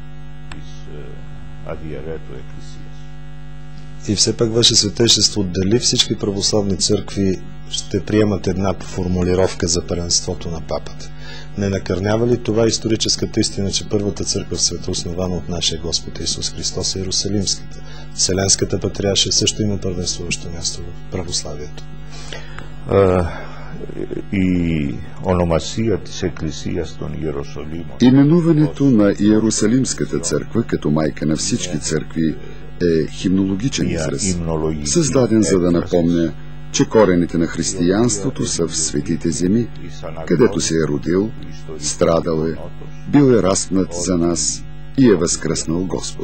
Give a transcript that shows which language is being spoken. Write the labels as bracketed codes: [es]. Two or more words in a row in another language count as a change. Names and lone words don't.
[bg] И все пак, Ваше Светейшество, дали всички православни църкви ще приемат една формулировка за първенството на папата? Не накърнява ли това историческата истина, че първата църква в света, основана от нашия Господ Исус Христос, е Иерусалимската? Вселенската патриаршия също има първенствуващо място в православието. [el] Η ονομασία της Εκκλησίας των Ιεροσολύμων. [bg] Именуването на Иерусалимската църква като майка на всички църкви е химнологичен израз, създаден за да напомня, че корените на християнството са в светите земи, където се е родил, страдал е, бил е разпнат за нас и е възкръснал Господ.